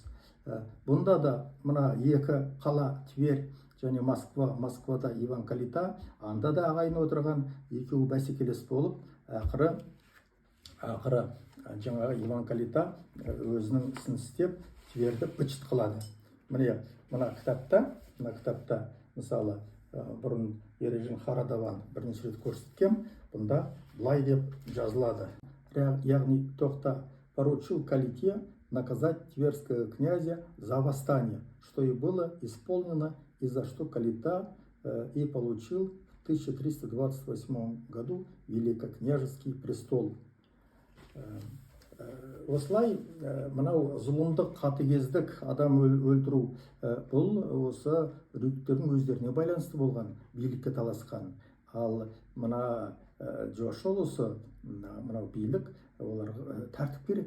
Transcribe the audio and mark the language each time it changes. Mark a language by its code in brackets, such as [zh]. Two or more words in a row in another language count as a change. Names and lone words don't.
[kk] Бұнда да мына екі қала Тверь және Москвада Иван Калита, анда да ағайын отырған, екеуі бәсекелес болып, ақыры жаңағы Иван Калита өзінің ісін істеп, Тверьді быт-шыт қылады. Мына кітапта мысалы бұрын Ережен Харадаван бірнеше рет көрсеткен, бұнда былай деп жазылады. [ru] Яғни Тоқта поручил Калите наказать тверского князя за восстание, что и было исполнено, и за что Калита и получил в 1328 году великокняжеский престол. [kk] Осылай мынау зұлымдық, қатыгездік, адам өлтіру, бұл осы рюктердің өздеріне байланысты болған, билікке таласқан. Ал мына жошы ұлысы, мынау билік, олар тәртіп керек.